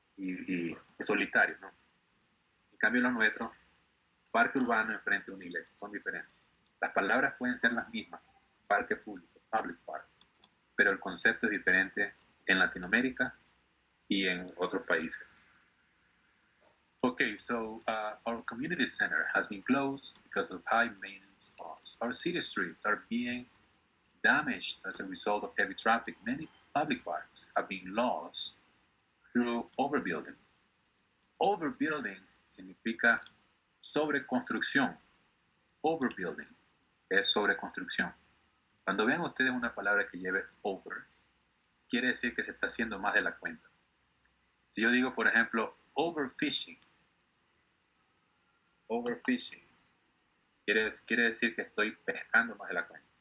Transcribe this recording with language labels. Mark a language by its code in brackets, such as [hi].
[es] y solitarios, ¿no? En cambio los nuestros, parque urbano enfrente de una iglesia, son diferentes. Las palabras pueden ser las mismas, parque público, public park, pero el concepto es diferente en Latinoamérica y en otros países. [en] Okay, so our community center has been closed because of high maintenance costs. Our city streets are being damaged as a result of heavy traffic. Many public parks have been lost through overbuilding. [es] Overbuilding significa sobreconstrucción. Overbuilding es sobreconstrucción. Cuando vean ustedes una palabra que lleve over, quiere decir que se está haciendo más de la cuenta. Si yo digo, por ejemplo, overfishing, quiere decir que estoy pescando más de la cuenta.